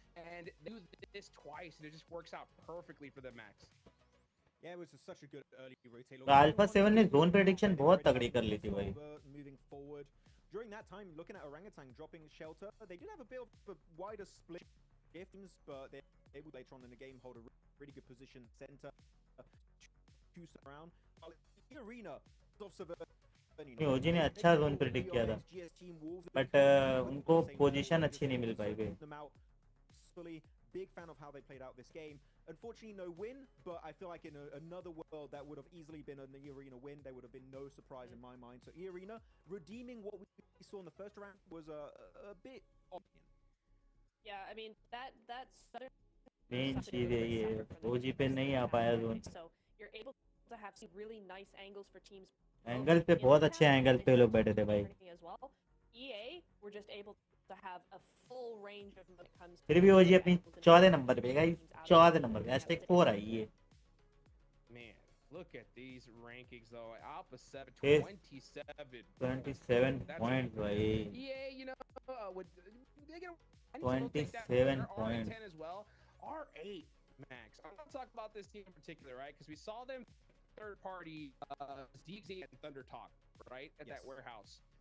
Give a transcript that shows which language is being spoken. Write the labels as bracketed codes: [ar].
[en] And they do this twice, and it just works out perfectly for them, Max. Yeah, it was such a good early rotate. [hi] Alpha 7 ने zone prediction बहुत तगड़ी कर ली थी भाई. [en] Moving forward, during that time, looking at Orangutan dropping shelter, they did have a bit of a wider split games, but they're able later on in the game hold a really good position center, choose around. Arena [hi] ओजी ने अच्छा zone predict किया था, but उनको position अच्छी नहीं मिल पाई भाई. [en] Big fan of how they played out this game. Unfortunately, no win, but I feel like in another world that would have easily been an E-Arena win. There would have been no surprise in my mind. So E-Arena redeeming what we saw in the first round was a bit odd. Yeah, I mean that's [hi] main चीज है ये, ओजी पे नहीं आ पाया zone. [en] So you're able to have some really nice angles for teams. [hi] Angle पे बहुत अच्छे angle पे लोग बैठे थे भाई. [en] EA were just able to have a full range of when it comes. [hi] फिर भी ओजी अपनी 14 नंबर पे गाइस, 14 नंबर पे hashtag 4 आई है. [en] Man, look at these rankings though. [hi] Alpha 7 27 points भाई. [en] EA, you know, they get 27 points. R10 as well. R8 Max. I'm gonna talk about this team in particular, right? Because we saw them third party DXA and Thunder Talk, right? At that warehouse.